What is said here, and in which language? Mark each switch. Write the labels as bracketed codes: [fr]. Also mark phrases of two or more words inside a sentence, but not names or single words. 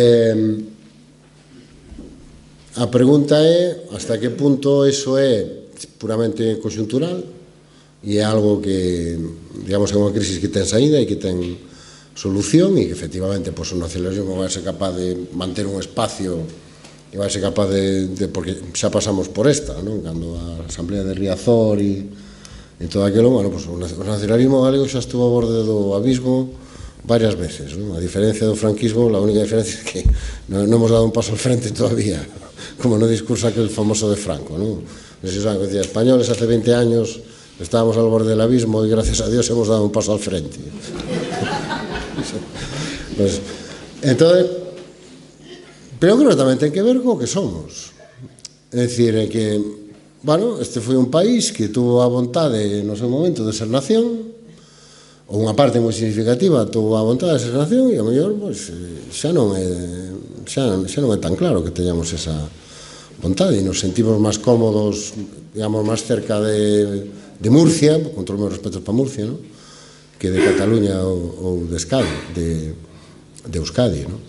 [gl] A pregunta é [es] hasta que punto eso [gl] é puramente conxuntural e é algo que, digamos, é unha crisis que ten saída e que ten solución e que efectivamente o nacionalismo vai ser capaz de manter un espacio e vai ser capaz porque xa pasamos por esta, non? Cando a Asamblea de Riazor e todo aquilo, bueno, o nacionalismo galego xa estuvo a borde do abismo varias veces, non? A diferencia do franquismo, a única diferencia é que non [es] hemos dado un paso al frente todavía, [gl] como no discurso aquel famoso de Franco, non? [es] Decía, españoles hace 20 años estábamos al borde del abismo y gracias a Dios hemos dado un paso al frente. [gl] Entonces, pero creo que tamén ten que ver co que somos. É dicir, que, bueno, este foi un país que tuvo a vontade no seu momento de ser nación, ou unha parte moi significativa tuvo a vontade de ser nación, e a mellor, pois, xa non é tan claro que teñamos esa vontade, e nos sentimos máis cómodos, digamos, máis cerca de Murcia, con todos os meus respetos para Murcia, ¿no?, que de Cataluña ou de Euskadi, ¿no?